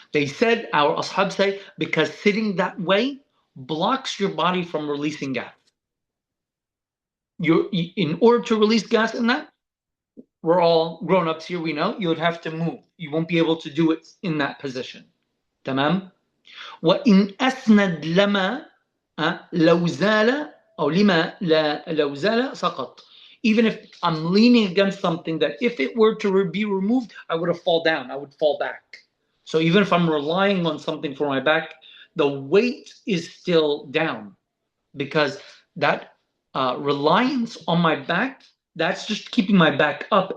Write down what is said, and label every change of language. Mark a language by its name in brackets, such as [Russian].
[English] They said, our ashab say, because sitting that way blocks your body from releasing gas. In order to release gas in that, we're all grown-ups here, we know, you would have to move. You won't be able to do it in that position. Tamam? [Arabic] وإن أسند لما لو زال أو لما لو زال سقط. [English] Even if I'm leaning against something that if it were to be removed, I would have fall down, I would fall back. So even if I'm relying on something for my back, the weight is still down because that reliance on my back, that's just keeping my back up.